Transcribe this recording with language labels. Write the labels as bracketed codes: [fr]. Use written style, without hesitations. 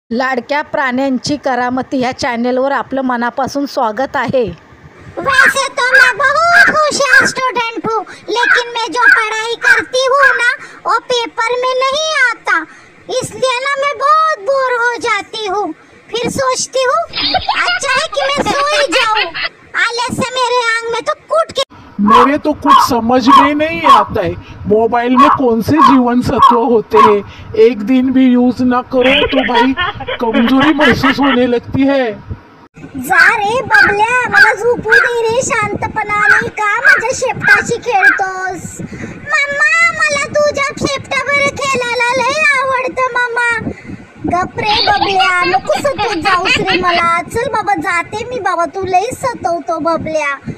[mr] लाडक्या प्राण्यांची करामती ह्या चॅनलवर आपलं मनापासून स्वागत आहे। [hi] वैसे तो मैं बहुत होशियार स्टूडेंट हूँ, लेकिन मैं जो पढ़ाई करती हूँ ना वो पेपर में नहीं आता, इसलिए ना मैं बहुत बोर हो जाती हूँ। फिर सोचती हूँ अच्छा है कि मैं सो ही जाऊँ, आलस से मेरे आंग में तो कूट के। मेरे तो कुछ समझ में नहीं आता है, मोबाइल में कौन से जीवन सत्व होते हैं। एक दिन भी यूज ना करो तो भाई कमजोरी महसूस होने लगती है। [mr] जा रे बबल्या, मला झोपू दे रे शांतपणाने, का माझ्या शेपटाशी खेळतोस? मम्मा मला तुझ्या शेपटावर खेळायला लय आवडतं मम्मा। गप रे बबल्या, नको सतत जाऊस रे मला। चल बाबा जाते मी बाबा, तू लय सतवतो बबल्या।